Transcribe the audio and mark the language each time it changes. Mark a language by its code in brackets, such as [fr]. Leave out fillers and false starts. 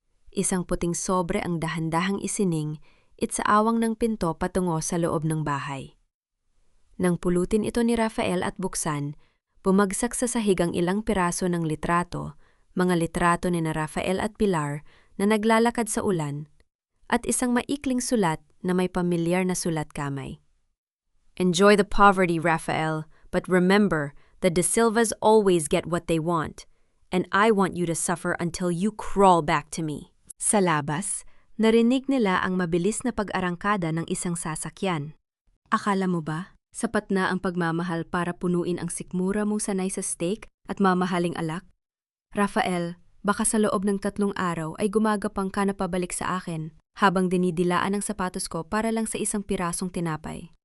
[tl] Isang puting sobre ang dahan-dahang isining sa awang ng pinto patungo sa loob ng bahay. Nang pulutin ito ni Rafael at buksan, bumagsak sa sahig ang ilang piraso ng litrato, mga litrato ni na Rafael at Pilar na naglalakad sa ulan, at isang maikling sulat na may pamilyar na sulat kamay. [en] Enjoy the poverty, Rafael, but remember that the Silvas always get what they want. and I want you to suffer until you crawl back to me. [tl] Sa labas, narinig nila ang mabilis na pag-arangkada ng isang sasakyan. Akala mo ba, sapat na ang pagmamahal para punuin ang sikmura mong sanay sa steak at mamahaling alak? Rafael, baka sa loob ng 3 araw ay gumagapang ka na pabalik sa akin habang dinidilaan ang sapatos ko para lang sa isang pirasong tinapay.